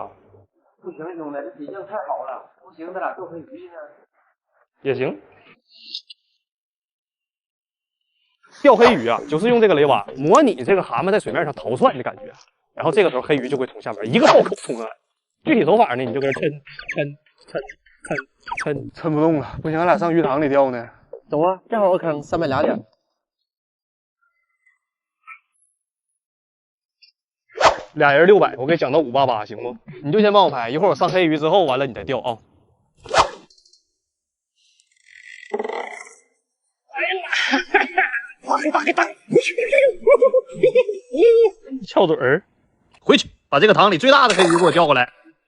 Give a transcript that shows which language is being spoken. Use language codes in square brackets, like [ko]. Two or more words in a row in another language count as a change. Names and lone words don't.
[zh] 不行，兄弟，這體型太好了。不行，咱倆釣回魚呢。也行。釣黑魚啊，就是用這個雷蛙模擬這個蛤蟆在水面上逃竄的感覺，然後這個時候黑魚就會從下面一個倒扣衝上來。具體手法呢，你就跟這抻不動了，不行，俺倆上魚塘裡釣呢。走啊，正好有坑，300倆點。俩人600，我给讲到588，行不？你就先帮我拍，一会儿我上黑鱼之后，完了你再钓啊。翘嘴儿，回去把这个塘里最大的黑鱼给我钓过来。